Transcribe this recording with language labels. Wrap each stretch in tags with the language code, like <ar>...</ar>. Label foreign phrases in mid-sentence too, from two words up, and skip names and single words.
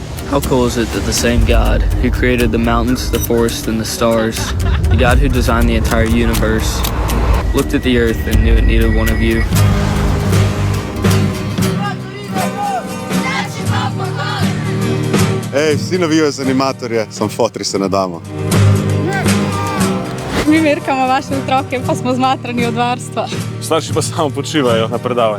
<en>How cool is it that the same God who created the mountains, the forests, and the stars, the God who designed the entire universe, looked at the earth and knew it needed one of you?</en> <sl>Ej, vsi navijajo za animatorje, samo fotri se ne damo. Mi merkamo vaše otroke, pa smo zmatrani od varstva. Starši pa samo počivajo na predavanju.</sl>